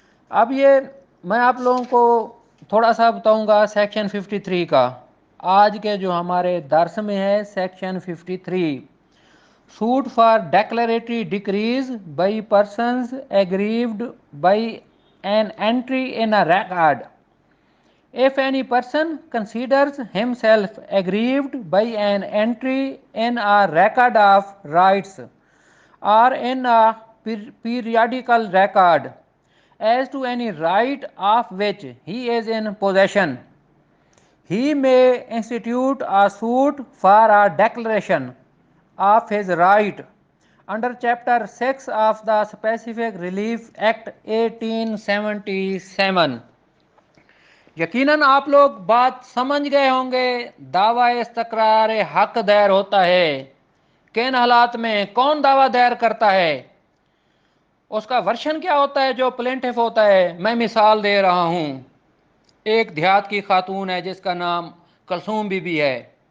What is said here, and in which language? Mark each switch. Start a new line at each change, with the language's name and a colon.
Urdu: اب یہ میں آپ لوگوں کو تھوڑا سا بتاؤں گا سیکشن 53 کا. آج کے جو ہمارے درس میں ہے
English: Section 53، suit for declaratory decrees by persons aggrieved by an entry in a record. If any person considers himself aggrieved by an entry in a record of rights or in a periodical record as to any right of which he is in possession, he may institute a suit for a declaration of his right under Chapter 6 of the Specific Relief Act 1877.
Urdu: یقیناً آپ لوگ بات سمجھ گئے ہوں گے. دعوی استقرار حق دائر ہوتا ہے کن حالات میں، کون دعویٰ دائر کرتا ہے، اس کا ورشن کیا ہوتا ہے جو پلینٹف ہوتا ہے. میں مثال دے رہا ہوں، ایک دیہات کی خاتون ہے جس کا نام کلثوم بی بی ہے.